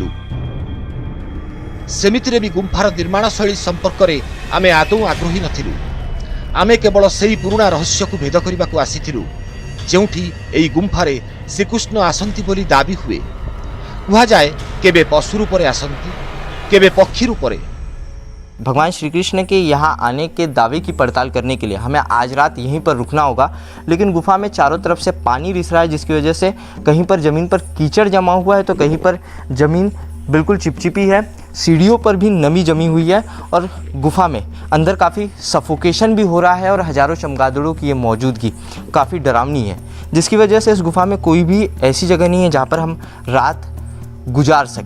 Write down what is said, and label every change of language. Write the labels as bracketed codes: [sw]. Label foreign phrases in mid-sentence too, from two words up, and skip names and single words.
[or] ସେମିତିରେ ବି ଗୁମ୍ଫାର ନିର୍ମାଣ ଶୈଳୀ ସମ୍ପର୍କରେ ଆମେ ଆଦୌ ଆଗ୍ରହୀ ନଥିଲୁ। ଆମେ କେବଳ ସେହି ପୁରୁଣା ରହସ୍ୟକୁ ଭେଦ କରିବାକୁ ଆସିଥିଲୁ, ଯେଉଁଠି ଏହି ଗୁମ୍ଫାରେ ଶ୍ରୀକୃଷ୍ଣ ଆସନ୍ତି ବୋଲି ଦାବି ହୁଏ। କୁହାଯାଏ କେବେ ପଶୁ ରୂପରେ ଆସନ୍ତି, କେବେ ପକ୍ଷୀ ରୂପରେ। [hi] भगवान श्री कृष्ण के यहाँ आने के दावे की पड़ताल करने के लिए हमें आज रात यहीं पर रुकना होगा, लेकिन गुफा में चारों तरफ से पानी रिस रहा है, जिसकी वजह से कहीं पर ज़मीन पर कीचड़ जमा हुआ है तो कहीं पर ज़मीन बिल्कुल चिपचिपी है, सीढ़ियों पर भी नमी जमी हुई है और गुफा में अंदर काफ़ी सफोकेशन भी हो रहा है और हज़ारों चमगादड़ों की ये मौजूदगी काफ़ी डरावनी है, जिसकी वजह से इस गुफा में कोई भी ऐसी जगह नहीं है जहाँ पर हम रात गुजार सकें।